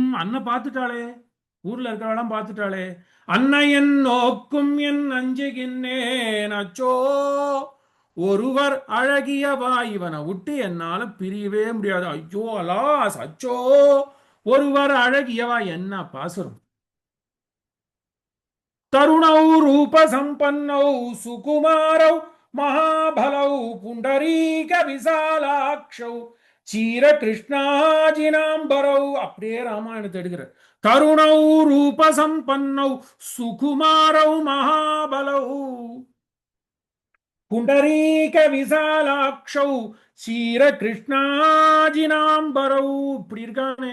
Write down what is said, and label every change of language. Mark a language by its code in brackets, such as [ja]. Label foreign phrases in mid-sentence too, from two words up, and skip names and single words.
[ta] அன்னை பார்த்துட்டாளே, ஊர்ல இருக்கிறவெல்லாம் பார்த்துட்டாளே. அன்னையன் நோக்கும் என் அஞ்சுகின்றேன் அச்சோ ஒருவர் அழகியவா. இவனை விட்டு என்னால பிரியவே முடியாது. ஐயோ அலாஸ், அச்சோ ஒருவர் அழகியவா. என்ன பாசுரம். [sa] तरुणौ रूप संपन्नौ सुकुमारौ महाबलौ पुंडरीक विशालाक्षौ चीर कृष्णाजिनांबरौ. [ta] அப்படியே ராமாயணத்தை எடுக்கிற. [sa] तरुणौ रूप सम्पन्नौ सुकुमारौ महाबलौ पुण्डरीक विशालाक्षौ चीर कृष्णाजिनाम्बरौ. [ta] இப்படி இருக்கானே.